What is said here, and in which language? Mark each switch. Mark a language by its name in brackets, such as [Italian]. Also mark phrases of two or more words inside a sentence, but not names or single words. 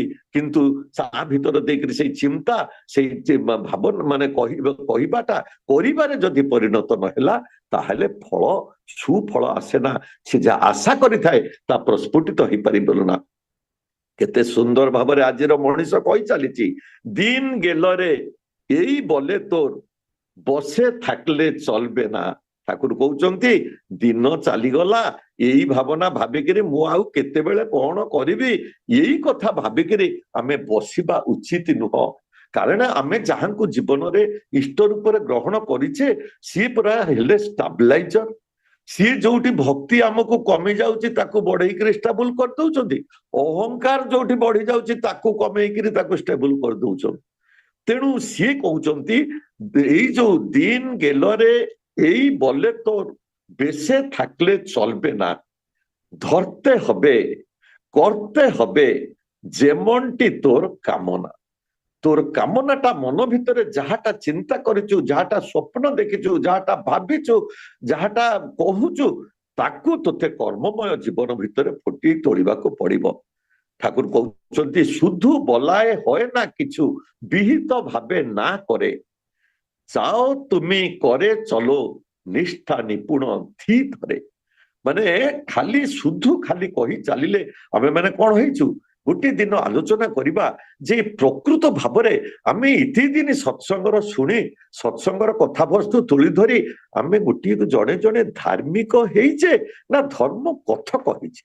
[Odia] କିନ୍ତୁ ତା ଭିତରେ ଦେଇକରି ସେଇ ଚିନ୍ତା, ସେଇ ଭାବନା ମାନେ କହିବାଟା କରିବାରେ ଯଦି ପରିଣତ ନହେଲା, ତାହେଲେ ଫଳ ସୁଫଳ ଆସେ ନା, ସେ ଯାହା ଆଶା କରିଥାଏ ତା ପ୍ରସ୍ଫୁଟିତ ହେଇପାରିବ ନା। କେତେ ସୁନ୍ଦର ଭାବରେ ଆଜିର ମଣିଷ କହି ଚାଲିଛି, [Bangla] দিন গেলরে এই বলে তোর, বসে থাকলে চলবে না। [Odia] ଠାକୁର କହୁଛନ୍ତି ଦିନ ଚାଲିଗଲା, ଏଇ ଭାବନା ଭାବିକିରି ମୁଁ ଆଉ କେତେବେଳେ କଣ କରିବି, ଏଇ କଥା ଭାବିକିରି ଆମେ ବସିବା ଉଚିତ ନୁହଁ। କାରଣ ଆମେ ଯାହାଙ୍କୁ ଜୀବନରେ ଇଷ୍ଟ ରୂପରେ ଗ୍ରହଣ କରିଛେ, ସିଏ ପୁରା ହେଲେ ଷ୍ଟାବିଲାଇଜର। ସିଏ ଯୋଉଠି ଭକ୍ତି ଆମକୁ କମି ଯାଉଛି ତାକୁ ବଢେଇକିରି ଷ୍ଟାବୁଲ କରିଦଉଛନ୍ତି, ଅହଙ୍କାର ଯୋଉଠି ବଢି ଯାଉଛି ତାକୁ କମେଇକିରି ତାକୁ ଷ୍ଟେବୁଲ କରିଦଉଛନ୍ତି। ତେଣୁ ସିଏ କହୁଛନ୍ତି ଏଇ ଯୋଉ [Bangla] দিন গেলরে এই বলে তোর, বেঁচে থাকলে চলবে না। ধরতে হবে, করতে হবে যেমনটি তোর কামনা। তোর কামনাটা [Odia] ମନ ଭିତରେ ଯାହାଟା ଚିନ୍ତା କରିଛୁ, ଯାହାଟା ସ୍ୱପ୍ନ ଦେଖିଛୁ, ଯାହାଟା ଭାବିଛୁ, ଯାହାଟା କହୁଛୁ, ତାକୁ ତୋତେ କର୍ମମୟ ଜୀବନ ଭିତରେ ଫୁଟି ତୋଳିବାକୁ ପଡିବ। ଠାକୁର କହୁଛନ୍ତି [Bangla] শুধু বলায় হয় না কিছু, বিহিত ভাবে না করে। চাও তুমি করে চলো, নিষ্ঠা নিপুণ ধି ধরে। [Odia] ମାନେ ଖାଲି শুধু ଖାଲି କହି ଚାଲିଲେ ଆମେ ମାନେ କଣ ହେଇଛୁ? ଗୋଟିଏ ଦିନ ଆଲୋଚନା କରିବା ଯେ ପ୍ରକୃତ ଭାବରେ ଆମେ ଏତେ ଦିନ ସତ୍ସଙ୍ଗର ଶୁଣି, ସତ୍ସଙ୍ଗର କଥାବସ୍ତୁ ତୁଳି ଧରି ଆମେ ଗୋଟିଏ ଜଣେ ଜଣେ ଧାର୍ମିକ ହେଇଛେ ନା ଧର୍ମ କଥକ ହେଇଛେ?